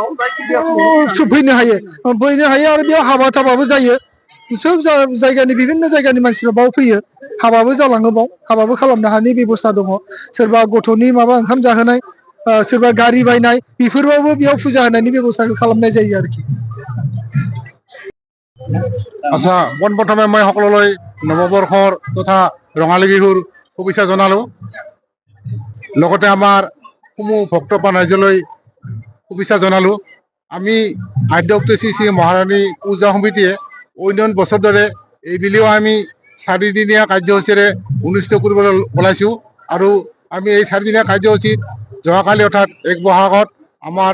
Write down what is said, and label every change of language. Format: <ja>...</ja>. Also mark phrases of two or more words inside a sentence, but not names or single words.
<brx>फैनो हायो आरो बेयाव हाबा थाबाबो जायो सोब जायगानि बिभिन्न जायगानि मानसिफ्रा बाव फैयो हाबाबो जालाङो बाव हाबाबो खालामनो हानायनि बेबस्था दङ सोरबा गथ'नि माबा ओंखाम जाहोनाय सोरबा गारि बायनाय बेफोरावबो बेयाव फुजा होनायनि बेबस्थाखौ खालामनाय जायो आरोखि</brx> <as>আচ্ছা পোনপ্ৰথমে মই সকলোলৈ নৱবৰ্ষৰ তথা ৰঙালী বিহুৰ শুভেচ্ছা জনালোঁ লগতে আমাৰ সমূহ ভক্তপ্ৰাণ ৰাইজলৈ শুভেচ্ছা জনালোঁ আমি আদ্য শক্তি শ্ৰী শ্ৰী মহাৰাণী পূজা সমিতিয়ে অন্যান্য বছৰ দৰে এইবেলিও আমি 4 দিনীয়া কাৰ্যসূচীৰে অনুষ্ঠিত কৰিবলৈ ওলাইছোঁ আৰু আমি এই 4 দিনীয়া কাৰ্যসূচীত যোৱাকালি অৰ্থাৎ 1 বহাগত আমাৰ</as>